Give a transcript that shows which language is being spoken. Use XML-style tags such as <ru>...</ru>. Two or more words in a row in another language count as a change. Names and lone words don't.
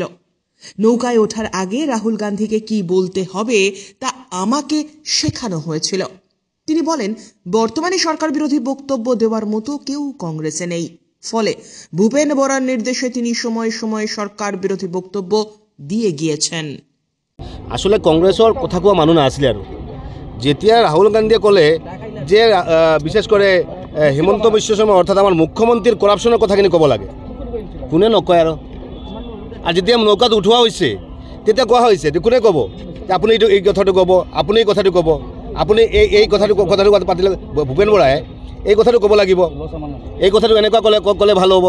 <bn>নৌকায় ওঠার আগে রাহুল গান্ধীকে কি বলতে হবে তা আমাকে শেখানো হয়েছিল। তিনি বলেন বর্তমানে সরকার বিরোধী বক্তব্য দেওয়ার মতো কেউ কংগ্রেসে নেই, ফলে ভূপেন বরার নির্দেশে তিনি সময় সময় সরকার বিরোধী বক্তব্য দিয়ে গিয়েছেন।</bn> <as>আসলে কংগ্রেসের কথা কোৱা মানুহ নাছিলে আৰু যেতিয়া রাহুল গান্ধীয়ে ক'লে যে বিশেষ করে হিমন্ত বিশ্ব শর্মা অর্থাৎ আমার মুখ্যমন্ত্রীর করাপশনের কথাখিনি ক'ব লাগে, কোনে নকয় আৰু যেতিয়া নৌকাত উঠোৱা হৈছে তেতিয়া কোৱা হৈছে কোনে ক'ব আপুনি এই কথাটো ক'ব, আপুনি এই কথাটো ক'ব, আপুনি এই কথাটো পাতিলে ভূপেন বৰাই এই কথাটো ক'ব লাগিব, এই কথাটো এনেকুৱা ক'লে ভাল হ'ব।</as>